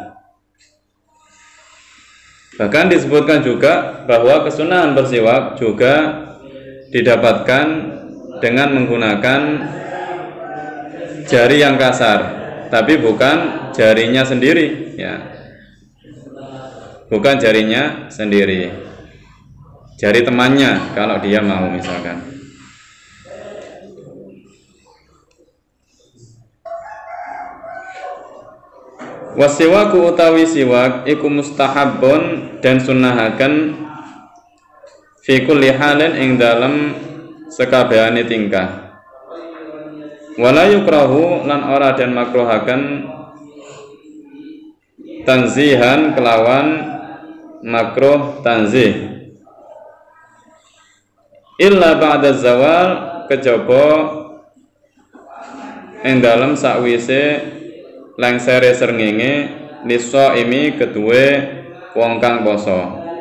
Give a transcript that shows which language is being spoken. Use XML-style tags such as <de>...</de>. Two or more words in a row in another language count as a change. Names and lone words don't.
<id>Bahkan disebutkan juga bahwa kesunahan bersiwak juga didapatkan dengan menggunakan jari yang kasar, tapi bukan jarinya sendiri ya. Bukan jarinya sendiri, jari temannya kalau dia mau misalkan.</id> <jv>Wasiwaku utawi siwak iku mustahabun dan sunnahaken</jv> <ar>في كل حال</ar> <jv>ing dalem sekabehane tingkah.</jv> <ar>ولا يكره</ar> <jv>lan ora den makruhaken tanzihan kelawan makruh tanzih</jv> <ar>إلا بعد الزوال,</ar> <jv>kejaba ing dalem sakwise lengsere srengenge lisaimi keduwe wong kang poso.</jv>